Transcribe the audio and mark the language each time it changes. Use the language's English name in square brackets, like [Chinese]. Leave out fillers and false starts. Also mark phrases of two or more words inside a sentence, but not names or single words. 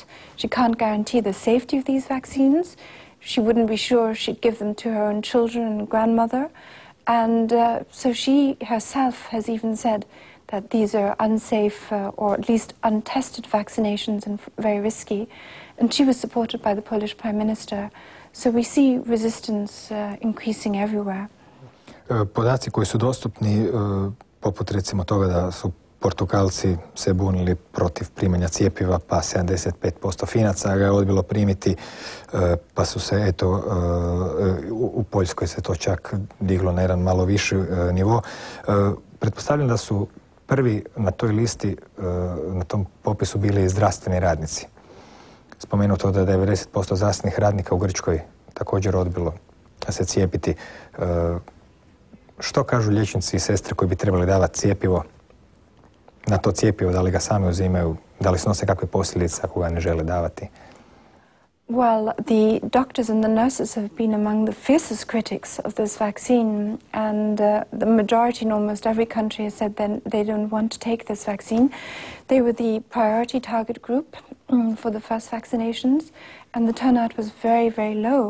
[English] She can't guarantee the safety of these vaccines. She wouldn't be sure she'd give them to her own children and grandmother. And so she herself has even said that these are unsafe or at least untested vaccinations and very risky. And she was supported by the Polish Prime Minister. So we see resistance increasing everywhere. [Croatian] Podaci koji su dostupni, poput recimo toga da su Portugalci se bunili protiv primanja cijepiva, pa 75% Finaca ga je odbilo primiti, pa su se, eto, u Poljskoj se to čak diglo na jedan malo viši nivo. Pretpostavljam da su prvi na toj listi, na tom popisu bili i zdravstveni radnici. Spomenuto da je 90% zdravstvenih radnika u Grčkoj također odbilo se cijepiti. Što kažu liječnici i sestre koji bi trebali davati cijepivo na to cijepivo, da li ga sami uzimaju, da li snose kakve posljedice ako ga ne žele davati? [English] Well, the doctors and the nurses have been among the fiercest critics of this vaccine, and the majority in almost every country has said that they don't want to take this vaccine. They were the priority target group for the first vaccinations, and the turnout was very, very low.